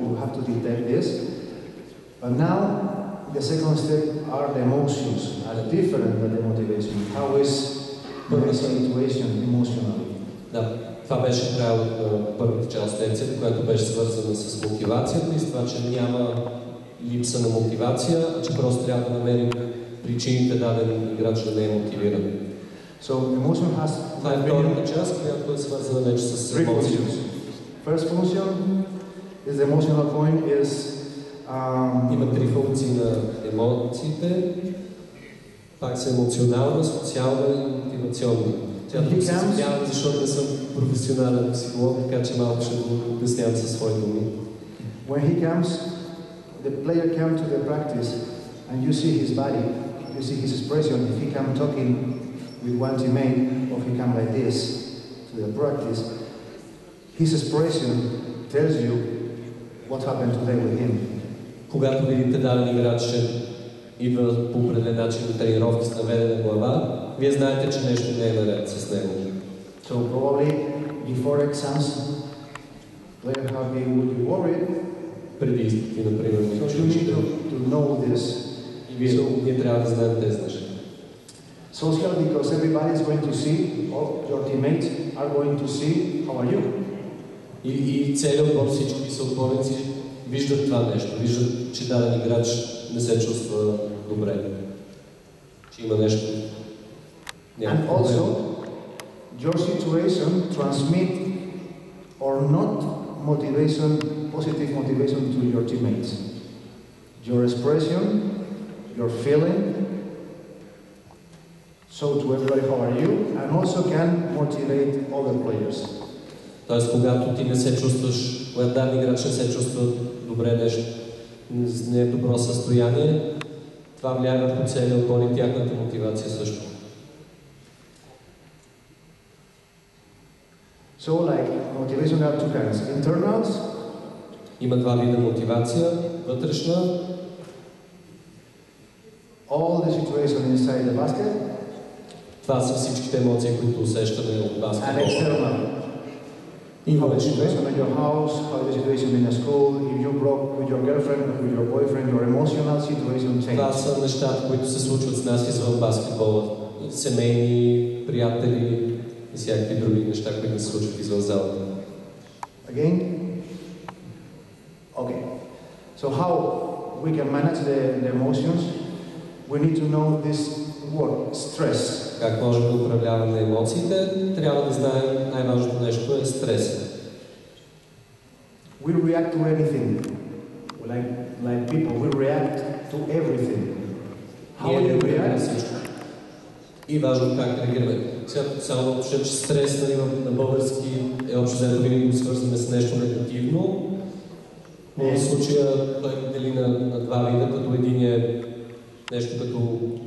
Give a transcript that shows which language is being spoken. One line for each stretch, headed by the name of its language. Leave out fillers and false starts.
English: You have to detect this. But now, the second step are the emotions, are different than the motivation. How is the situation emotionally?
Bulgarian: Да, това беше правилото на първата част от лекцията, която беше свързана с мотивацията и с това, че няма липса на мотивация, а че просто трябва да намерим причините даден играч да не е мотивиран.
English: So emotion has.
Bulgarian: Това е втората част, която е свързана вече с емоцията.
English: First function is the emotional point is.
Bulgarian: Има три функции на емоциите. Пак са емоционална, социална и мотивационна. Тя тук се смява, защото не съм професионален психолог, така че малко ще го обяснявам със свои думи.
English: When he comes, the player comes to the practice and you see his body, you see his expression. If he comes talking with one teammate or if he comes like this to the practice, his expression tells you what happened today with him.
Bulgarian: Когато видите даден играч, че идва по определен начин до тренировки с наведена глава, вие знаете, че нещо не е наред с него.
English: So probably before exams, player will be worried.
Bulgarian: Преди изпити, например,
English: so you need to know this.
Bulgarian: И ние трябва да знаем тези неща.
English: Social, because everybody is going to see, or your teammates are going to see how are you.
Bulgarian: И целият отбор, всички съотборници виждат това нещо, виждат, че даден играч не се чувства добре, че има нещо.
English: And also, your situation transmit or not motivation, positive motivation to your teammates. Your expression, your feeling, so to everybody how are you, and also can motivate other players.
Bulgarian: Тоест, когато ти не се чувстваш, когато даден играч не се чувства добре, нещо не е в добро състояние, това влияе върху целия отбор и тяхната мотивация също.
English: So, like, motivation have two kinds. Internals.
Bulgarian: Има два вида мотивация. Вътрешна.
English: All the situation inside the basket.
Bulgarian: Това са всичките емоции, които усещаме от баскетбола.
English: And external. How the situation in your house, how the situation in a school, if you broke with your girlfriend, with your boyfriend, your emotional situation changes.
Bulgarian: Това са нещата, които се случват с нас извън баскетбола. Семейни, приятели и всякакви други неща, които се случват извън залата.
English: Again? Okay. So how we can manage the emotions? We need to know this word, stress.
Bulgarian: Как можем да управляваме емоциите? Трябва да знаем, най-важното нещо е стрес.
English: We react to anything. Like people, we react to everything. How do you react?
Bulgarian: И важно как реагираме. Сега само да уточня, че стрес на български е общо взето винаги го свързваме с нещо негативно. Но в случая той дели на два вида, като един е нещо като...